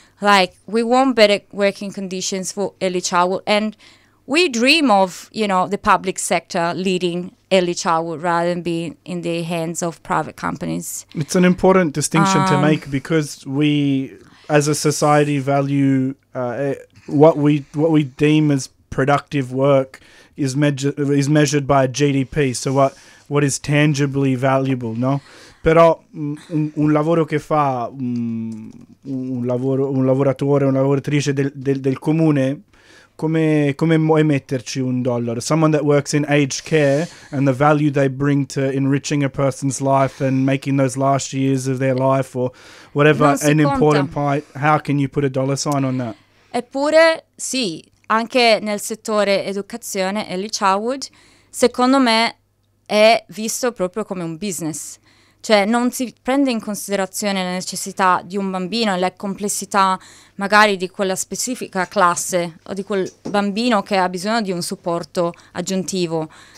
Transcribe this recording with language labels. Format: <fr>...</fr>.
<en>Like, we want better working conditions for early childhood, and we dream of, you know, the public sector leading early childhood rather than being in the hands of private companies. It's an important distinction to make, because we, as a society, value what we deem as productive work is measured by a GDP. So what is tangibly valuable, no?</en> <it>Però un lavoro che fa un lavoratore, una lavoratrice del comune, come vuoi metterci un dollaro?</it> <en>Someone that works in aged care and the value they bring to enriching a person's life and making those last years of their life or whatever an important part, how can you put a dollar sign on that?</en> <it>Eppure sì, anche nel settore educazione, early childhood, secondo me è visto proprio come un business. Cioè, non si prende in considerazione la necessità di un bambino e la complessità magari di quella specifica classe o di quel bambino che ha bisogno di un supporto aggiuntivo.</it>